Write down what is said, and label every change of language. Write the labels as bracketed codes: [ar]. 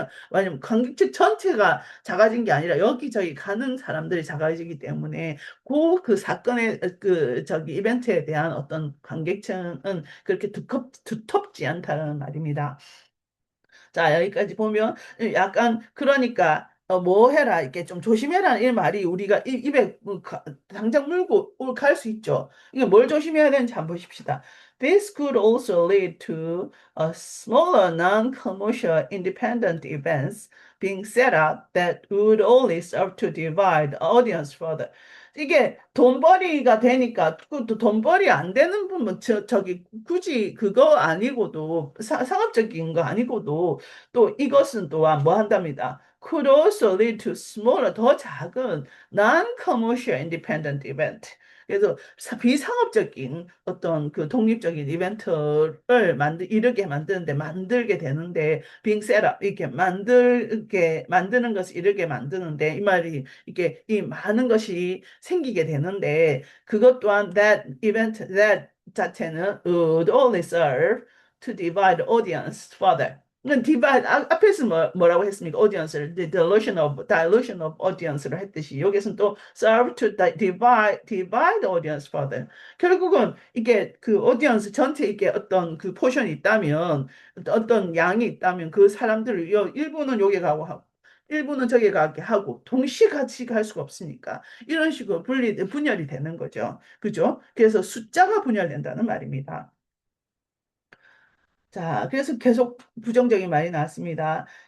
[ko] 왜냐면 관객층 전체가 작아진 게 아니라 여기저기 가는 사람들이 작아지기 때문에 그 사건의 이벤트에 대한 어떤 관객층은 그렇게 두텁지 않다는 말입니다. 자, 여기까지 보면 약간 그러니까 뭐 해라, 이렇게 좀 조심해라, 이 말이 우리가 입에 당장 물고 갈 수 있죠. 이게 뭘 조심해야 되는지 한번 보십시다. [en] This could also lead to a smaller non-commercial independent events being set up that would only serve to divide the audience further. [ko] 이게 돈벌이가 되니까 또 돈벌이 안 되는 분은 저기 굳이 그거 아니고도 상업적인 거 아니고도 또 이것은 또한 뭐 한답니다. [en] Could also lead to smaller [ko] 더 작은 [en] non-commercial independent event. [ko] 그래서 비상업적인 어떤 그 독립적인 이벤트를 이르게 만드는데 만들게 되는데 [en] being set up [ko] 이렇게 만들게 만드는 것을 이르게 만드는데 이 말이 이게 이 많은 것이 생기게 되는데 그것 또한 that event that 자체는 [en] would only serve to divide the audience further. [ko] divide 앞에서 뭐라고 했습니까? [en] audience를 dilution of audience를 [ko] 했듯이 여기서는 또 [en] serve to divide the audience further. [ko] 결국은 이게 그 audience 전체 이게 어떤 그 포션이 있다면 어떤 양이 있다면 그 사람들을 일부는 여기 가고 하고 일부는 저기 가게 하고 동시에 같이 갈 수가 없으니까 이런 식으로 분열이 되는 거죠. 그죠? 그래서 숫자가 분열된다는 말입니다. 자, 그래서 계속 부정적인 말이 나왔습니다.